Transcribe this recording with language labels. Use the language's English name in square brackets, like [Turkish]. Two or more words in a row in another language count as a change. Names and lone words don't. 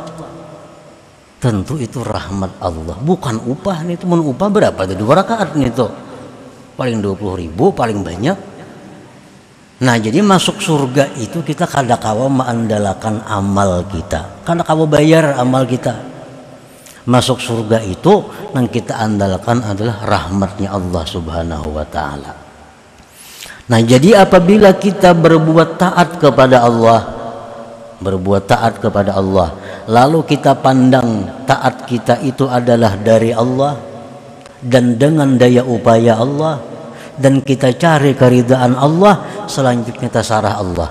[Indonesian] Tentu itu rahmat Allah, bukan upah nih. Teman upah berapa? 2 rakaat nih tuh paling 20.000 paling banyak. Nah jadi masuk surga itu kita [Banjar] kada kawa [Indonesian] mengandalkan amal kita, [Banjar] kada kawa [Indonesian] bayar amal kita. Masuk surga itu yang kita andalkan adalah rahmatnya Allah [Arabic] سبحانه وتعالى. [Indonesian] Nah jadi apabila kita berbuat taat kepada Allah, lalu kita pandang taat kita itu adalah dari Allah dan dengan daya upaya Allah, dan kita cari keridaan Allah, selanjutnya tasarah Allah.